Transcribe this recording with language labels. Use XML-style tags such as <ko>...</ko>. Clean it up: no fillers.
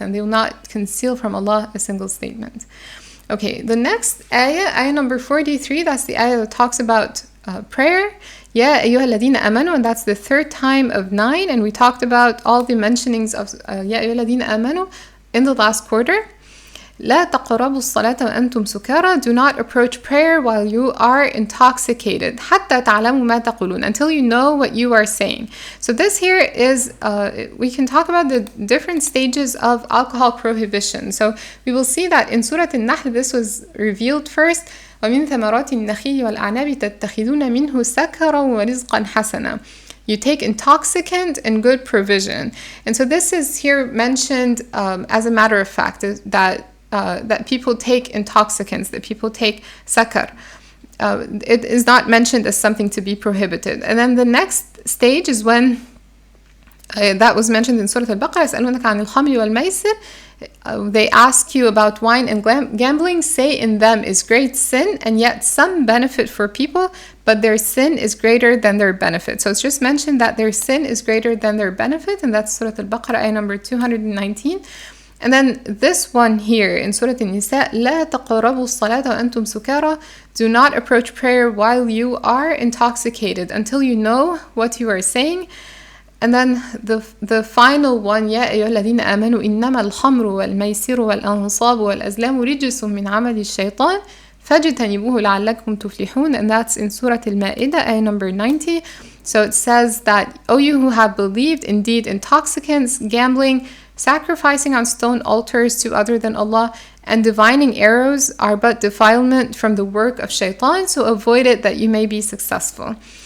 <en>And they will not conceal from Allah a single statement. Okay, the next ayah number 43, that's the ayah that talks about prayer.</en> <ar>يَا أَيُّهَا الَّذِينَ آمَنُوا,</ar> <en>and that's the 3rd time of 9, and we talked about all the mentionings of يَا أَيُّهَا الَّذِينَ آمَنُوا in the last quarter.</en> <ar>لا تقربوا الصلاة وأنتم سكارى.</ar> <en>Do not approach prayer while you are intoxicated.</en> <ar>حتى تعلموا ما تقولون.</ar> <en>Until you know what you are saying. So this here is, we can talk about the different stages of alcohol prohibition. So we will see that in Surat An-Nahl this was revealed first.</en> <ar>ومن ثمرات النخيل والأعناب تتخذون منه سكرا ورزقا حسنا.</ar> <en>You take intoxicant and good provision. And so this is here mentioned as a matter of fact, that people take intoxicants, that people take sakar. It is not mentioned as something to be prohibited. And then the next stage is when that was mentioned in Surah Al-Baqarah,</en> <ar>يَسْأَلُونَكَ عَنِ الْخَمْرِ وَالْمَيْسِرِ.</ar> <en>They ask you about wine and gambling. Say in them is great sin, and yet some benefit for people, but their sin is greater than their benefit. So it's just mentioned that their sin is greater than their benefit, and that's Surah Al-Baqarah, ayah number 219. And then this one here in Surat An-Nissaa,</en> <ar>لا تقربوا الصلاة وأنتم سكارى.</ar> <en>Do not approach prayer while you are intoxicated, until you know what you are saying.</en> <ar>And then the final one, يا أيها الذين آمنوا إنما الخمر والميسر والأنصاب والأزلام رجس من عمل الشيطان فاجتنبوه لعلكم تفلحون.</ar> <en>And that's in Surah Al-Ma'idah, ayah number 90. So it says that, O you who have believed, indeed intoxicants, gambling, sacrificing on stone altars to other than Allah, and divining arrows are but defilement from the work of shaitan, so avoid it that you may be successful.</en>